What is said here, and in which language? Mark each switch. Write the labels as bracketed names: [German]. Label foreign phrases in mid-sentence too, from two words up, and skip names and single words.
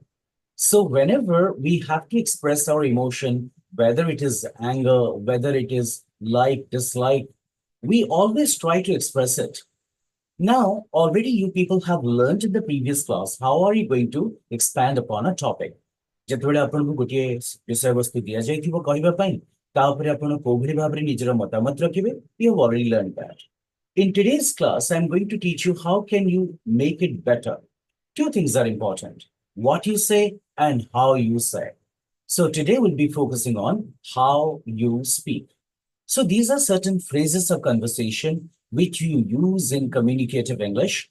[English] So whenever we have to express our emotion, whether it is anger, whether it is like, dislike, we always try to express it. Now, already you people have learned in the previous class, how are you going to expand upon a topic? [Odia] ଯେତେବେଳେ ଆପଣଙ୍କୁ ଗୋଟିଏ ବିଷୟବସ୍ତୁ ଦିଆଯାଇଥିବ କହିବା ପାଇଁ ତା ଉପରେ ଆପଣ କୋଉଭଳି ଭାବରେ ନିଜର ମତାମତ ରଖିବେ, [English] you have already learned that. In today's class, I'm going to teach you how can you make it better. Two things are important, what you say and how you say. So today we'll be focusing on how you speak. So these are certain phrases of conversation which you use in communicative English.